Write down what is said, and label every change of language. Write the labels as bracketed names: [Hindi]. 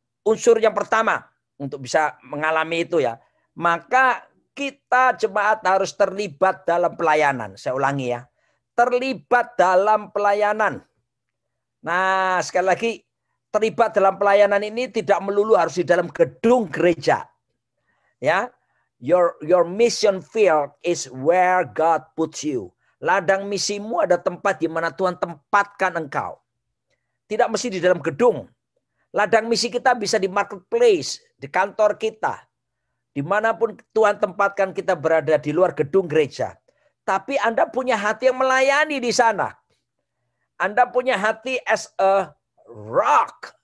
[Indonesian] Unsur yang pertama untuk bisa mengalami itu ya, maka kita jemaat harus terlibat dalam pelayanan. Saya ulangi ya, terlibat dalam pelayanan. Nah, sekali lagi, terlibat dalam pelayanan ini tidak melulu harus di dalam gedung gereja. [English] Ya, your mission field is where God puts you. [Indonesian] Ladang misimu ada tempat di mana Tuhan tempatkan engkau. Tidak mesti di dalam gedung. Ladang misi kita bisa di marketplace, di kantor kita. Dimanapun Tuhan tempatkan kita berada di luar gedung gereja. Tapi Anda punya hati yang melayani di sana. Anda punya hati [English] as a rock.